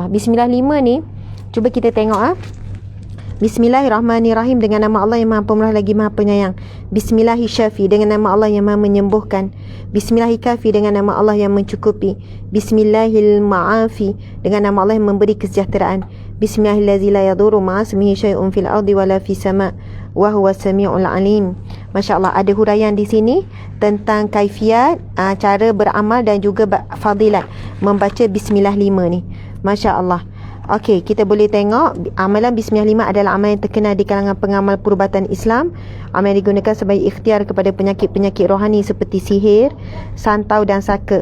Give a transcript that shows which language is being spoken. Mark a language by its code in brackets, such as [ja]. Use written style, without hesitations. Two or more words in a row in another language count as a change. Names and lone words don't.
[ms] Bismillah 5 ni, cuba kita tengok Bismillahirrahmanirrahim, dengan nama Allah yang Maha Pemurah lagi Maha Penyayang. Bismillahirrahmanirrahim, dengan nama Allah yang Maha Menyembuhkan. Bismillahirrahmanirrahim, dengan nama Allah yang mencukupi. Bismillahirrahmanirrahim, dengan nama Allah yang memberi kesejahteraan. [ar] بسم الله الرحمن الرحيم، لا يضر مع اسمه شيء في الأرض ولا في السماء وهو السميع العليم. ما شاء الله, [ms] ada huraian di sini tentang kaifiat cara beramal dan juga fadilat membaca Bismillah 5 ni. [ar] ما شاء الله. [ms] Okey, kita boleh tengok amalan Bismillah 5 adalah amalan yang terkenal di kalangan pengamal perubatan Islam. Amalan yang digunakan sebagai ikhtiar kepada penyakit-penyakit rohani seperti sihir, santau dan saka.